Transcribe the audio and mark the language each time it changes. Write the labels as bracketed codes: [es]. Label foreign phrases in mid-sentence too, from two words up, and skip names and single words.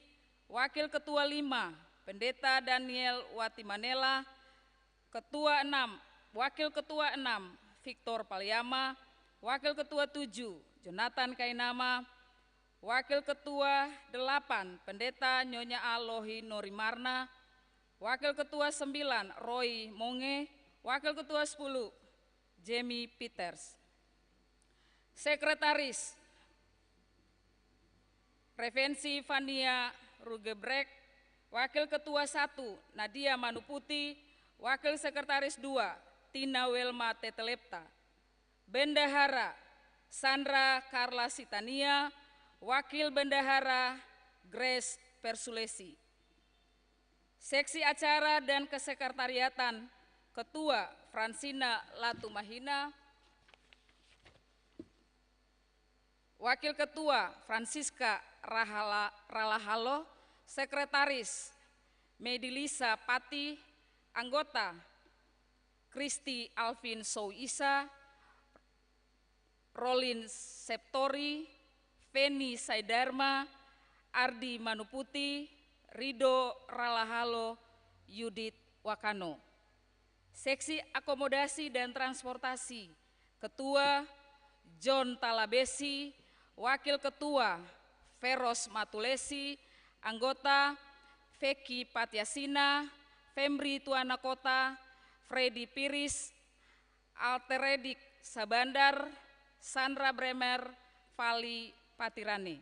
[id] Wakil Ketua 5 Pendeta Daniel Watimanela, Ketua 6 Wakil Ketua 6 Victor Palyama, Wakil Ketua 7 Jonathan Kainama, Wakil Ketua 8 Pendeta Nyonya Alohi Norimarna, Wakil Ketua 9 Roy Monge, Wakil Ketua 10 Jamie Peters. Sekretaris Revensi Vania Rugebrek, Wakil Ketua 1 Nadia Manuputi, Wakil Sekretaris 2 Tina Welma Tetelepta. Bendahara Sandra Carla Sitania, Wakil Bendahara Grace Persulesi. Seksi Acara dan Kesekretariatan, Ketua Fransina Latumahina, Wakil Ketua Francisca Ralahalo, Sekretaris Medilisa Pati, Anggota Kristi Alvin Souisa, Rolin Septori, Feni Saidarma, Ardi Manuputi, Rido Ralahalo, Yudit Wakano. Seksi Akomodasi dan Transportasi, Ketua John Talabesi, Wakil Ketua Feros Matulesi, Anggota Feki Patiasina, Fembri Tuana Kota, Freddy Piris, Alteredik Sabandar, Sandra Bremer, Vali Patirane.